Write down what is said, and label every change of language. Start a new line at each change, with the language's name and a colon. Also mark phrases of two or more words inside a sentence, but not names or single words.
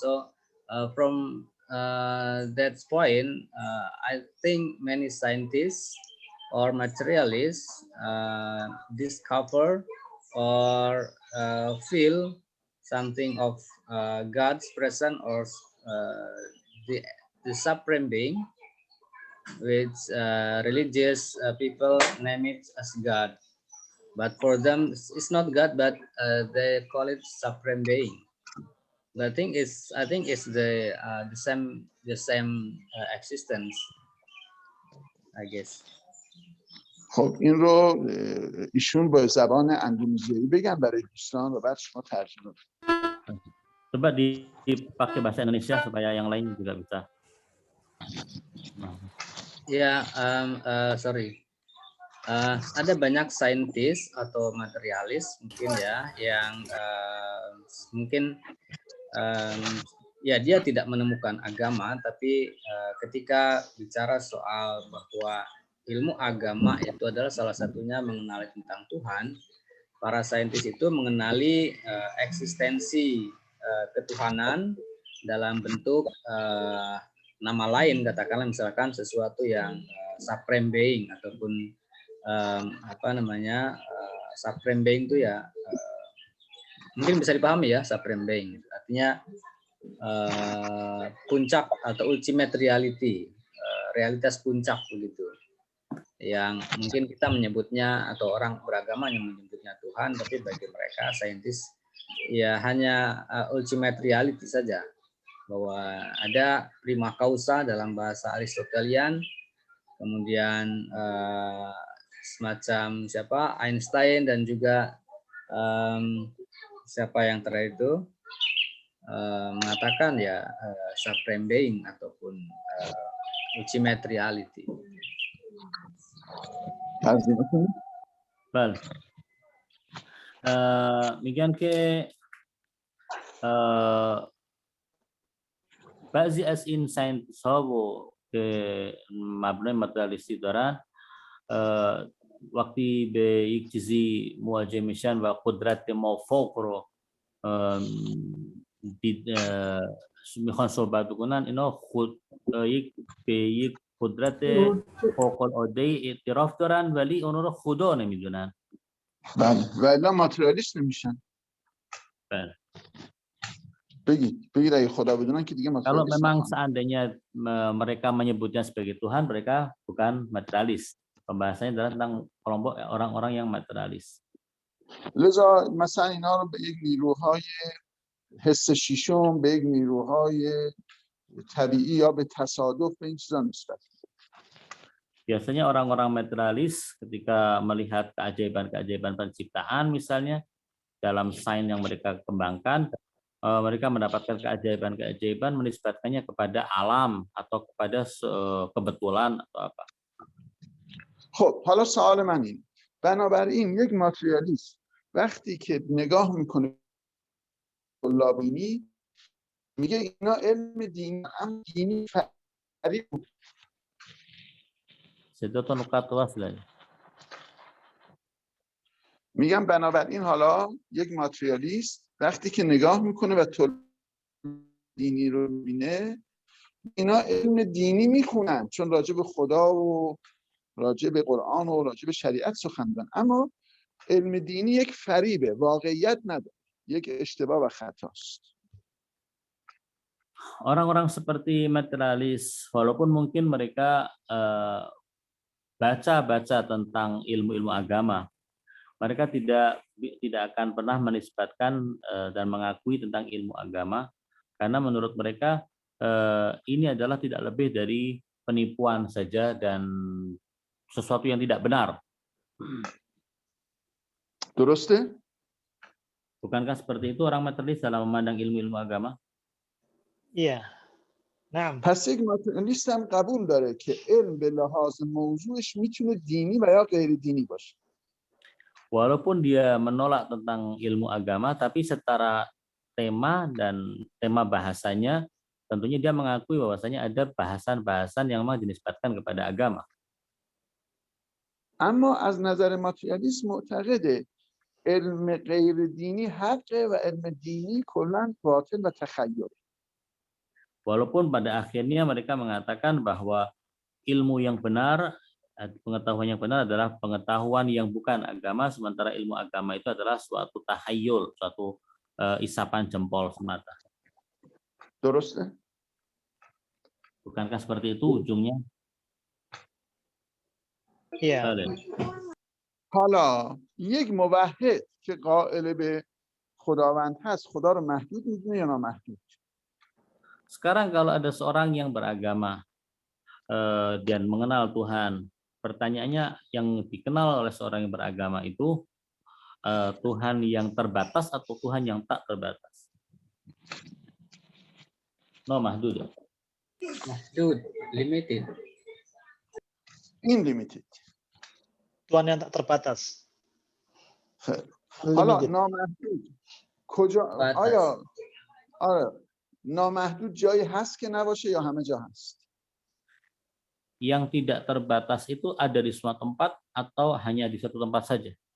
English: So from that point, I think many scientists or materialists discover or feel something of God's presence or the supreme being which religious people name it as God. But for them, it's not God, but they call it supreme being. I think it's the same existence, I guess.
Persian: خب این رو ایشون با زبان اندونزیایی بگن برای دوستان و بعد شما ترجمه.
Indonesian: Coba dipakai bahasa Indonesia supaya yang lain juga bisa. Ya, sorry. Ada banyak saintis atau materialis mungkin ya yang mungkin ya dia tidak menemukan agama, tapi ketika bicara soal bahwa ilmu agama itu adalah salah satunya mengenali tentang Tuhan, para saintis itu mengenali eksistensi ketuhanan dalam bentuk nama lain, katakanlah misalkan sesuatu yang
English: supreme being
Indonesian: ataupun
English: supreme being
Indonesian: itu ya mungkin bisa dipahami ya,
English: supreme being
Indonesian: artinya puncak atau
English: ultimate reality,
Indonesian: realitas puncak begitu, yang mungkin kita menyebutnya atau orang beragama yang menyebutnya Tuhan, tapi bagi mereka saintis ya hanya
English: ultimate reality
Indonesian: saja, bahwa ada
Latin: prima causa
Indonesian: dalam bahasa Aristotelian, kemudian semacam Einstein dan juga siapa yang terakhir itu mengatakan ya
English: supreme being
Indonesian: ataupun
English: ultimate reality.
Indonesian: Baik.
Persian: میگن که بعضی از این ساینتیست ها و که مبنای ماتریالیستی دارن وقتی به یک چیزی مواجه میشن و قدرت مافوق رو میخوان صحبت بکنن، اینا خود به یک قدرت فوق العاده اعتراف دارن ولی اون رو خدا نمیدونن. بله ولی ماتریالیست نمیشن. بله. بگید اگه خدا بدونن که دیگه
Indonesian: Kalau
Persian: ماتریالیست
Indonesian: memang seandainya mereka menyebutnya sebagai Tuhan, mereka bukan materialis. Pembahasannya adalah tentang kelompok orang-orang yang materialis.
Persian: لذا مثلا اینا رو به یک نیروهای حس شیشم، به یک نیروهای طبیعی یا به تصادف به این چیزا نسبت.
Indonesian: Biasanya orang-orang materialis ketika melihat keajaiban-keajaiban penciptaan misalnya dalam sains yang mereka kembangkan, mereka mendapatkan keajaiban-keajaiban menisbatkannya kepada alam atau kepada kebetulan atau apa.
Persian: خب حالا سوال من این، بنابراین یک ماتریالیست وقتی که نگاه میکنه لابینی میگه اینا علم دینی هم دینی فریب بود. صداتون نقاط وصله. میگم بنابراین حالا یک ماتریالیست وقتی که نگاه میکنه و دینی رو میبینه اینا علم دینی میخونن چون راجع به خدا و راجع به قرآن و راجع به شریعت سخن میگن، اما علم دینی یک فریبه، واقعیت نداره، یک اشتباه و خطاست.
Indonesian: Orang-orang seperti materialis, walaupun mungkin mereka baca-baca tentang ilmu-ilmu agama, mereka tidak akan pernah menisbatkan dan mengakui tentang ilmu agama, karena menurut mereka ini adalah tidak lebih dari penipuan saja dan sesuatu yang tidak benar.
Persian: درسته؟
Indonesian: Bukankah seperti itu orang materialis dalam memandang ilmu-ilmu agama? Iya. Nah,
Persian: پس یک ماتریالیست هم قبول داره که علم به لحاظ موضوعش میتونه دینی و یا غیر دینی باشه.
Indonesian: Walaupun dia menolak tentang ilmu agama, tapi setara tema dan tema bahasanya, tentunya dia mengakui bahwasanya ada bahasan-bahasan yang memang dinisbatkan kepada agama.
Persian: اما از نظر ماتریالیست معتقده علم غیر دینی حقه و علم دینی کلاً باطل و تخیل.
Indonesian: Walaupun pada akhirnya mereka mengatakan bahwa ilmu yang benar, pengetahuan yang benar adalah pengetahuan yang bukan agama, sementara ilmu agama itu adalah suatu tahayul, suatu isapan jempol semata.
Persian: درسته؟
Indonesian: Bukankah seperti itu ujungnya? Iya.
Persian: حالا یک موحد که قائل به خداوند هست خدا رو محدود میدونه یا نامحدود؟
Indonesian: Sekarang kalau ada seorang yang beragama dan mengenal Tuhan, pertanyaannya yang dikenal oleh seorang yang beragama itu Tuhan yang terbatas atau Tuhan yang tak terbatas?
Persian: No, mahdud. Mahdud,
English: limited. Unlimited.
Indonesian: Tuhan yang tak terbatas.
Persian: حالا
English: Unlimited.
Persian: نامحدود کجا
Indonesian: Batas.
Persian: آیا نامحدود جایی هست که نباشه یا همه جا هست؟
Indonesian: Yang tidak terbatas itu ada di semua tempat atau hanya di satu tempat saja?